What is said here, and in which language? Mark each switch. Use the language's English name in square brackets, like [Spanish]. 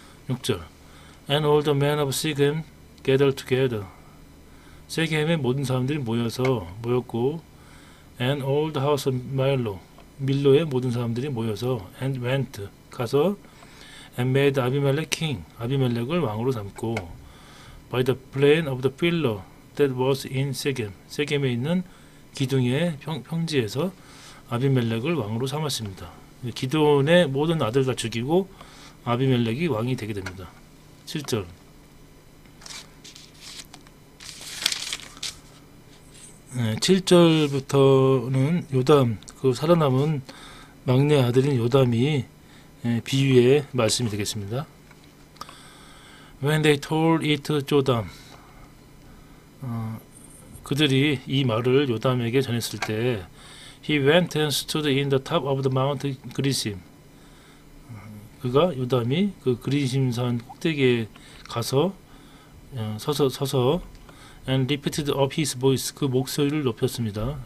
[English] 6절 And all the men of Sechem gathered together [Korean] 세겜의 모든 사람들이 모였고 [English] And all the house of [Korean] 밀로의 모든 사람들이 모여서 [English] And went [Korean] 가서 [English] And made Abimelech king [Korean] 아비멜렉을 왕으로 삼고 [English] by the plain of the pillar that was in [Korean] 세겜에 있는 기둥의 평지에서 아비멜렉을 왕으로 삼았습니다. 기드온의 모든 아들 다 죽이고 아비멜렉이 왕이 되게 됩니다. 7절 7절부터는 요담 그 살아남은 막내 아들인 요담이 비유의 말씀이 되겠습니다. [English] When they told it to 조담 [Korean] 그들이 이 말을 요담에게 전했을 때 [English] He went and stood in the top of the mount 그리심 [Korean] 요담이 그 그리심산 꼭대기에 가서 서서 [English] and lifted up his voice [Korean] 그 목소리를 높였습니다.